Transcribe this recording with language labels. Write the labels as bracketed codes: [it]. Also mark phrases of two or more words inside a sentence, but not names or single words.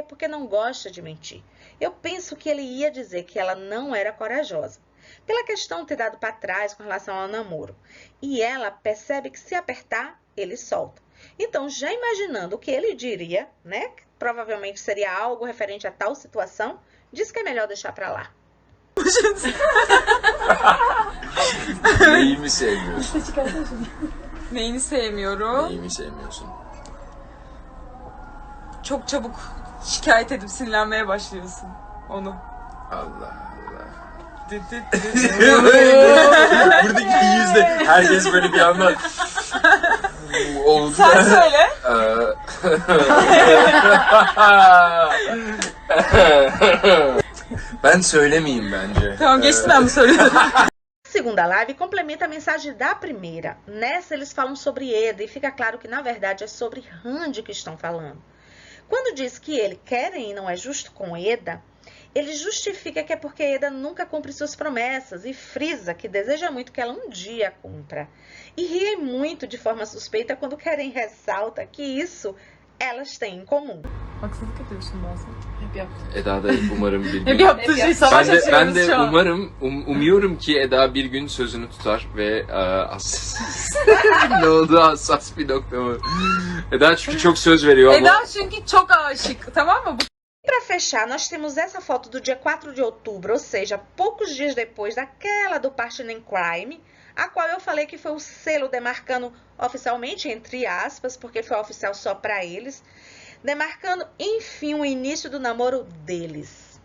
[pt] Porque não gosta de mentir. Eu penso que ele ia dizer que ela não era corajosa, pela questão de ter dado para trás com relação ao namoro. E ela percebe que se apertar, ele solta. Então, já imaginando o que ele diria, né? Provavelmente seria algo referente a tal situação, diz que é melhor deixar pra lá. [tr] Neyimi sevmiyorsun? Neyini sevmiyorum? Neyimi sevmiyorsun? Çok çabuk şikayet edip sinirlenmeye başlıyorsun onu. Allah Allah. Düt düt düt. Buradaki yüzde herkes böyle bir anda oldu. Sen söyle. Ben söylemeyeyim bence. Tamam geçti ben bu soruyu. [pt] A segunda live complementa a mensagem da primeira. Nessa, eles falam sobre Eda e fica claro que, na verdade, é sobre Randy que estão falando. Quando diz que ele, Keren, não é justo com Eda, ele justifica que é porque Eda nunca cumpre suas promessas e frisa que deseja muito que ela um dia cumpra. E ri muito de forma suspeita quando Keren ressalta que isso elas têm em comum. [tr] Haksızlık ediyorsun bazen. Hep yaptım. Eda da umarım bir gün... Hep yaptığı şey savaş Ben açıyoruz de şu an. umuyorum ki Eda bir gün sözünü tutar ve ne oldu, hassas bir nokta mı? Eda çünkü çok söz veriyor ama... Eda çünkü çok aşık, tamam mı? [pt] Para fechar, nós temos essa foto do dia 4 de outubro, ou seja, poucos dias depois daquela do [en] Partner in Crime, [pt] a qual eu falei que foi o selo demarcando oficialmente, entre aspas, porque foi oficial só para eles, demarcando, enfim, o início do namoro deles.